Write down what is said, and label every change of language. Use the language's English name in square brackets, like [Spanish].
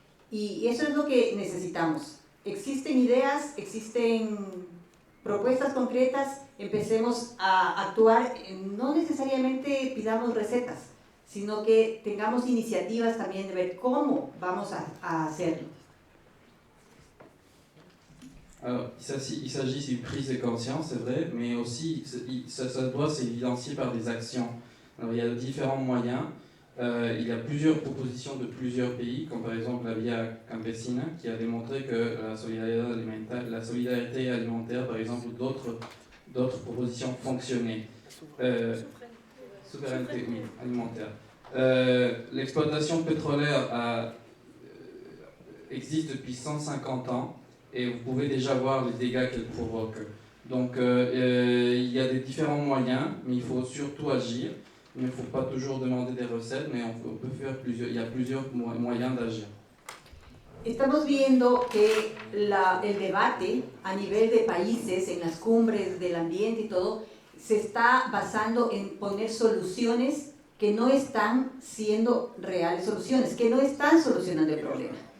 [Spanish] Y eso es lo que necesitamos. Existen ideas, existen propuestas concretas, empecemos a actuar, no necesariamente pidamos recetas, sino que tengamos iniciativas también de ver cómo vamos a hacerlo. [French] Alors, il s'agit d'une prise de conscience, c'est vrai, mais aussi ça doit s'évidencier par des actions. Alors, il y a différents moyens. Il y a plusieurs propositions de plusieurs pays, comme par exemple la Via Campesina, qui a démontré que la solidarité alimentaire, par exemple, ou d'autres propositions fonctionnaient. Souveraineté, oui, alimentaire. L'exploitation pétrolière existe depuis 150 ans et vous pouvez déjà voir les dégâts qu'elle provoque. Donc il y a des différents moyens, mais il faut surtout agir. Il ne faut pas toujours demander des recettes, mais on peut faire il y a plusieurs moyens d'agir. [Spanish] Estamos viendo que el debate a nivel de países, en las cumbres del ambiente y todo, se está basando en poner soluciones que no están siendo reales soluciones, que no están solucionando el problema.